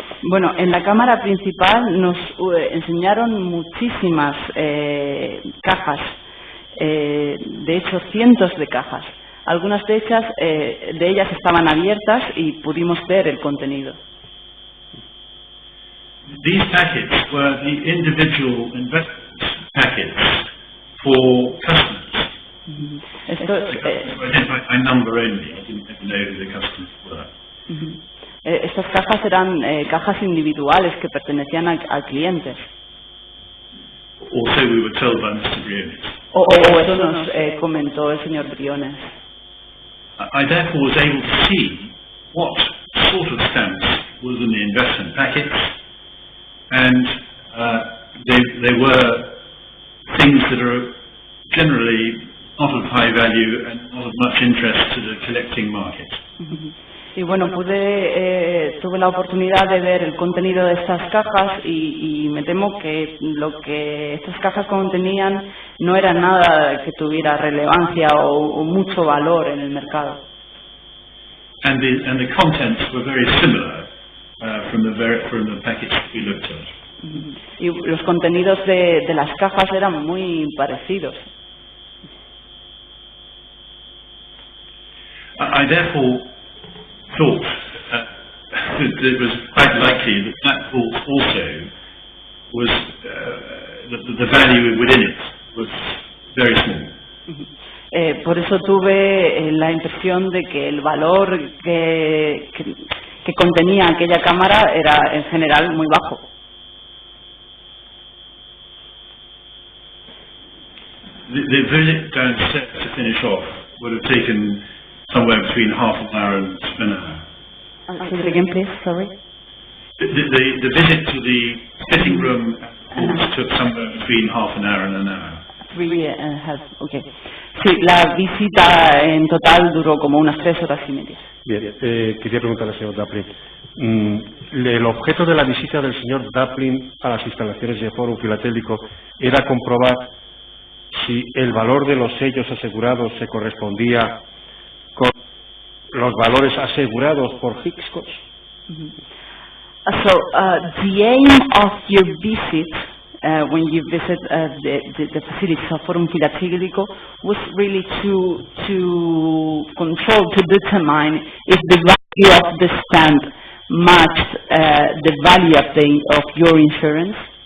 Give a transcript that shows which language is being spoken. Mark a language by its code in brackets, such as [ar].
[es] Bueno, en la cámara principal nos enseñaron muchísimas cajas, de hecho cientos de cajas. Algunas de ellas estaban abiertas y pudimos ver el contenido. [en] These packets were the individual investment packets for customers. [es] Esto [en] by number only. I didn't know who the customers were. [es] Estas cajas eran cajas individuales que pertenecían a clientes. [en] Also, we were told by Mr. Briones. [es] O eso nos comentó el señor Briones. [en] I therefore was able to see what sort of stamps was in the investment packets, and they were things that are generally not of high value and not of much interest to the collecting market. [es] Y bueno, tuve la oportunidad de ver el contenido de estas cajas y me temo que lo que estas cajas contenían no era nada que tuviera relevancia o mucho valor en el mercado. [en] And the contents were very similar from the package that we looked at. [es] Y los contenidos de las cajas eran muy parecidos. [en] I therefore thought that it was quite likely that vault also was the value within it was very small. [es] Por eso tuve la impresión de que el valor que contenía aquella cámara era en general muy bajo. [en] The visit downstairs to finish off would have taken somewhere between half an hour and an hour. Say it again, please. Sorry. The visit to the sitting room took somewhere between half an hour and an hour. 3.5. Okay. [es] Sí, la visita en total duró como unas 3 horas y media. Bien, quería preguntarle al señor Daplin. El objeto de la visita del señor Daplin a las instalaciones de Fórum Filatélico era comprobar si el valor de los sellos asegurados se correspondía con los valores asegurados por Hitchcock. [en] So, the aim of your visit, when you visit the facilities of Fórum Filatélico, was really to control, to determine if the value of the stamp matched the value of your insurance.